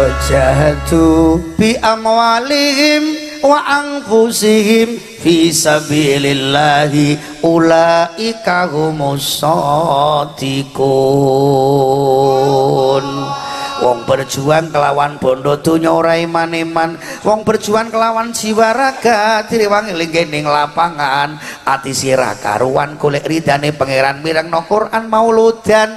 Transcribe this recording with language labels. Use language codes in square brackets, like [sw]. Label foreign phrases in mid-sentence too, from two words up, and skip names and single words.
[ar] جاهدوا بأموالهم وأنفسهم في سبيل الله أولئك هم الصادقون. [jv] Wong berjuang kelawan bondo donya ora iman-iman, wong berjuang kelawan jiwa raga direwangi ning lapangan, ati sirah karuan golek ridane pangeran mirengno Quran mauludan.